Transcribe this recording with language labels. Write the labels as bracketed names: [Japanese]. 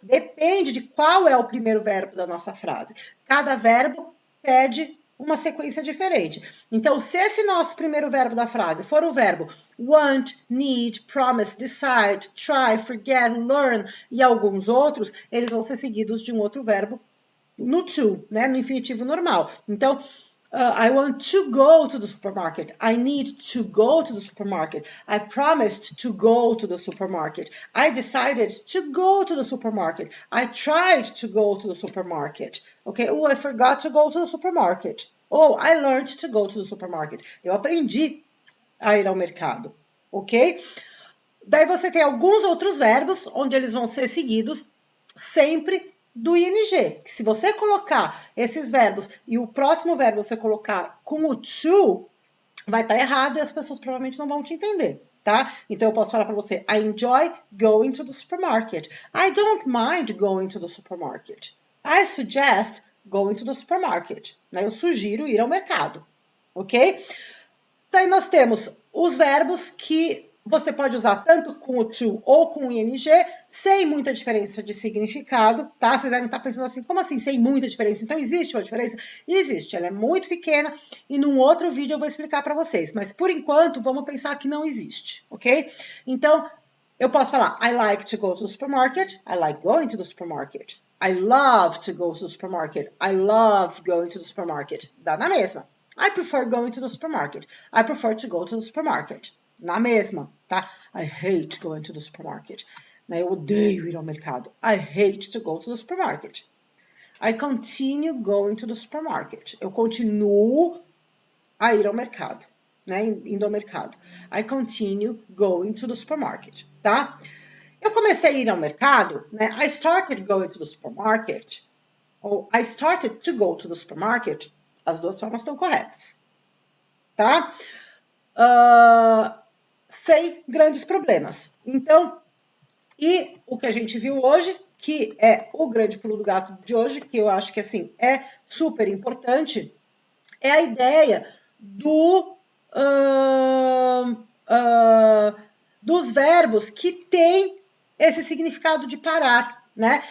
[Portuguese] Depende de qual é o primeiro verbo da nossa frase. Cada verbo pede uma sequência diferente. Então, se esse nosso primeiro verbo da frase for o verbo want, need, promise, decide, try, forget, learn e alguns outros, eles vão ser seguidos de um outro verbo no to, né, no infinitivo normal. Então, [English] I want to go to the supermarket. I need to go to the supermarket. I promised to go to the supermarket. I decided to go to the supermarket. I tried to go to the supermarket. Okay? Oh, I forgot to go to the supermarket. Oh, I learned to go to the supermarket. [Portuguese] Eu aprendi a ir ao mercado. Ok? Daí você tem alguns outros verbos onde eles vão ser seguidos sempre do ing. Que se você colocar esses verbos e o próximo verbo você colocar com o to, vai estar errado e as pessoas provavelmente não vão te entender, tá? Então eu posso falar para você: [English] I enjoy going to the supermarket. I don't mind going to the supermarket. I suggest going to the supermarket. [Portuguese] Eu sugiro ir ao mercado, ok? Daí nós temos os verbos que você pode usar tanto com o to ou com o ing, sem muita diferença de significado, tá? Vocês devem estar pensando assim, como assim sem muita diferença? Então existe uma diferença? Existe, ela é muito pequena e num outro vídeo eu vou explicar para vocês. Mas por enquanto, vamos pensar que não existe, ok? Então, eu posso falar, [English] I like to go to the supermarket, I like going to the supermarket. I love to go to the supermarket, I love going to the supermarket. [Portuguese] Dá na mesma. [English] I prefer going to the supermarket. I prefer to go to the supermarket. [Portuguese] Na mesma, tá? [English] I hate going to the supermarket. [Portuguese] Eu odeio ir ao mercado. [English] I hate to go to the supermarket. I continue going to the supermarket. [Portuguese] Eu continuo a ir ao mercado, né? Indo ao mercado. [English] I continue going to the supermarket, [Portuguese] tá? Eu comecei a ir ao mercado, né? [English] I started going to the supermarket, [Portuguese] ou [English] I started to go to the supermarket. [Portuguese] As duas formas estão corretas, tá? Sem grandes problemas. Então, e o que a gente viu hoje, que é o grande pulo do gato de hoje, que eu acho que assim é super importante, é a ideia dos verbos que têm esse significado de parar, né?